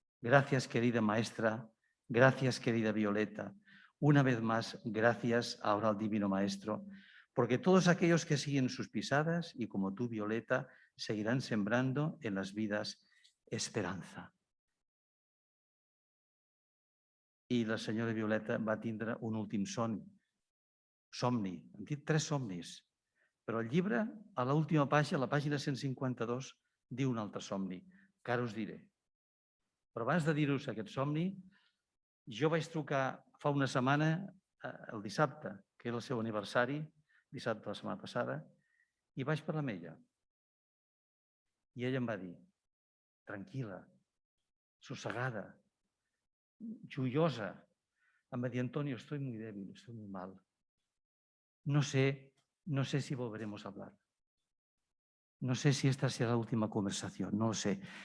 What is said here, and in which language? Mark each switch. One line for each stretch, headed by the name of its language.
Spanish: Gracias, querida maestra. Gracias, querida Violeta. Una vez más, gracias ahora al Divino Maestro, porque todos aquellos que siguen sus pisadas y como tú, Violeta, seguirán sembrando en las vidas esperanza.
Catalan: I la senyora Violeta va tindre un últim somni. Hem dit 3 somnis, però el llibre, a l'última pàgina, a la pàgina 152, diu un altre somni, que ara us diré. Però abans de dir-vos aquest somni, jo vaig trucar fa una setmana, el dissabte, que era el seu aniversari, dissabte de la setmana passada, i vaig parlar amb ella. I ella em va dir, tranquil·la, sossegada, joiosa. Em va dir,
Spanish: Antonio, estoy muy débil, estoy muy mal. No sé si volveremos a hablar. No sé si esta será la última conversación, no lo sé.